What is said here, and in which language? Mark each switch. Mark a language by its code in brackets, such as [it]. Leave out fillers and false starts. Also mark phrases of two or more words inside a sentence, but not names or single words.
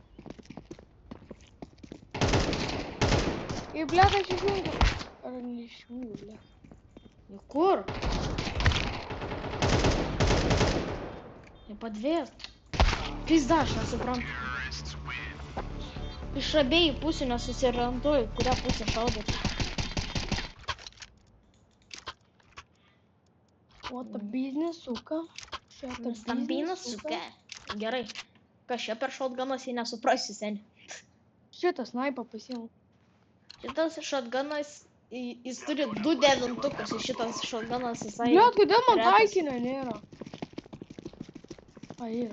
[lt] Ei, blėt, aš išjungiu. Ar neišjungiu, blėt. Nu kur? Nepadvės. Pizda, aš nesuprantu. Iš abiejų pusių nesusirantuoju, kurią pusę šaudyti. [ru] Вот это бизнес, сука. [lt] Stambina, suka. Gerai. Kas čia per šautganas, jei nesuprasi, seni. Šitą snaipą pasiimu. Šitas šotganas, jis turi 2 devintukus, ir šitas šotganas visai... Blet, kodėl man retas. taikinio nėra? A, yra.